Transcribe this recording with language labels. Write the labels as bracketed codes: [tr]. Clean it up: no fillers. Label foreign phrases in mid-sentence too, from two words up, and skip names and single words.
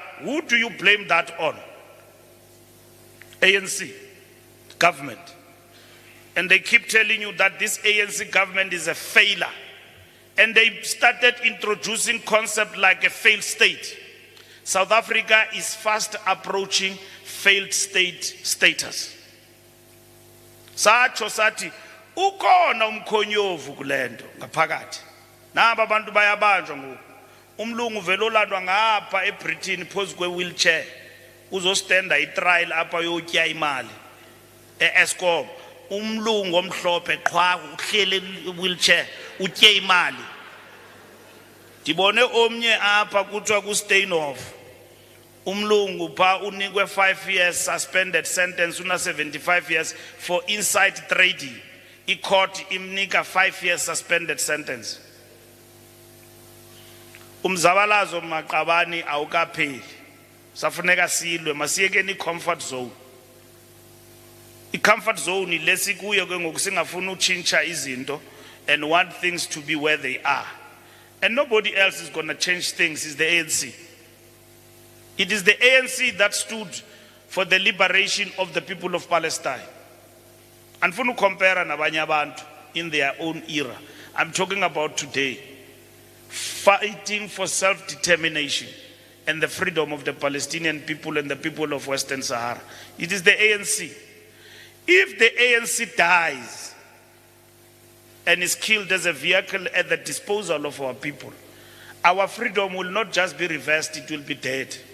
[en] Who do you blame that on? ANC, government. And they keep telling you that this ANC government is a failure. And they started introducing concepts like a failed state. South Africa is fast approaching failed state status. [xh] Sacho sati, ukona umkhonyovu kulento ngaphakathi. Naba abantu bayabanjwa ngoku. Umlungu vele olandwa ngapha eBritain phezu kwe-wheelchair. Uzostenda itrial apha yotya imali. E-Eskom. Umlungu omhlophe qhwa uhlele wheelchair utye imali. Dibone omnye apha kuthiwa ku-Steinhoff. Umlungu pha unikwe [en] 5 years suspended sentence, [xh] una [en] 75 years for inside trading. [xh] I-court imnika [en] 5 years suspended sentence. [xh] Umzabalazo maqabani awukapheli. Safuneka silwe masiyekeni i- [en] comfort zone. I-comfort zone [xh] lesikuyo ke ngoku singafuna utshintsha izinto [en] and want things to be where they are. And nobody else is going to change things, is the ANC. It is the ANC that stood for the liberation of the people of Palestine. And for no compare [xh] nabanye abantu [en] in their own era. I'm talking about today. Fighting for self-determination and the freedom of the Palestinian people and the people of Western Sahara. It is the ANC. If the ANC dies and is killed as a vehicle at the disposal of our people, our freedom will not just be reversed, it will be dead.